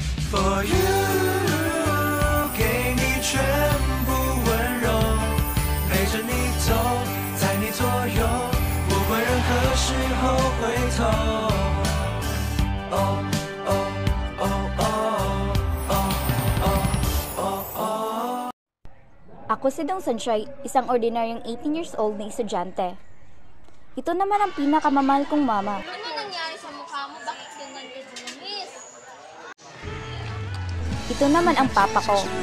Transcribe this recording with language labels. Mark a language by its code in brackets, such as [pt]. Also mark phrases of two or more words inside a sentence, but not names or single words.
[en] For you， [zh] 给你全部温柔，陪着你走，在你左右，不管任何时候回头。哦哦哦哦哦哦哦。 [tl] Ako si Dong Sunshine, isang ordinaryong 18 [en] years old [tl] na estudyante. Ito naman ang pinakamamahal kong mama. Ano nangyari sa mukha mo? Bakit ganyan ka dumis? Ito naman ang papa ko.